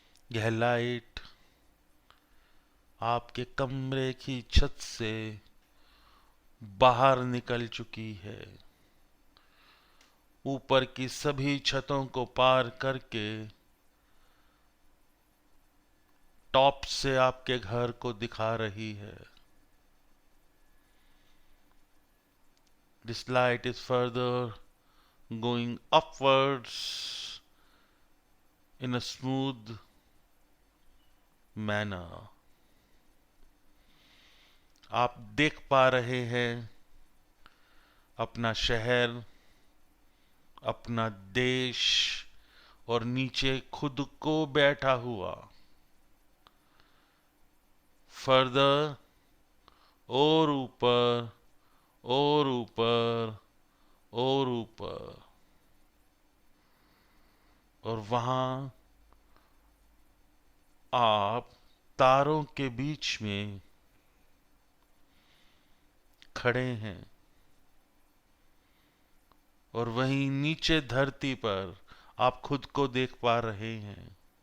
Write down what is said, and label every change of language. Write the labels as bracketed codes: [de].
[hi] यह लाइट आपके कमरे की छत से बाहर निकल चुकी है, ऊपर की सभी छतों को पार करके टॉप से आपके घर को दिखा रही है। [en] This light is further going upwards in a smooth manner. [hi] आप देख पा रहे हैं अपना शहर, अपना देश और नीचे खुद को बैठा हुआ। फर्दर और ऊपर और ऊपर और ऊपर, और वहां आप तारों के बीच में खड़े हैं और वहीं नीचे धरती पर आप खुद को देख पा रहे हैं।